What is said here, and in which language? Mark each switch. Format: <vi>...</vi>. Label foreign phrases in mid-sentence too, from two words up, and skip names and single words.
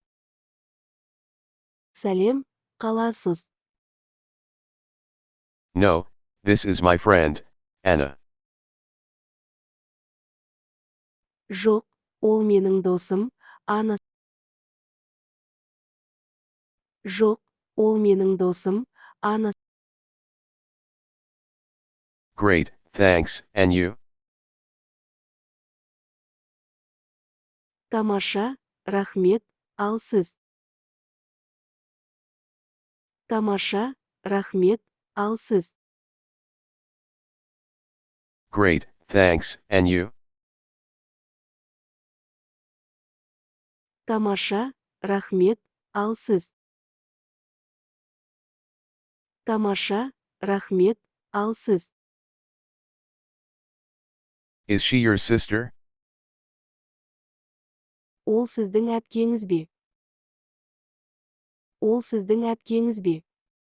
<kk>Сәлем, қаласыз?</kk> <en>No, this is my friend, Anna.</en> <kk>Жоқ, ол менің досым, Ана. Жоқ, ол менің досым, Ана.</kk> <en>Great, thanks, and you?</en> <kk>Тамаша, рахмет, ал сіз? Тамаша, рахмет, ал сіз?</kk> <en>Great, thanks, and you?</en> <kk>Тамаша, рахмет, ал сіз? Тамаша, рахмет, ал сіз?</kk> <en>Is she your sister?</en> <kk>Ол сіздің әпкеңіз бе? Ол сіздің әпкеңіз бе?</kk>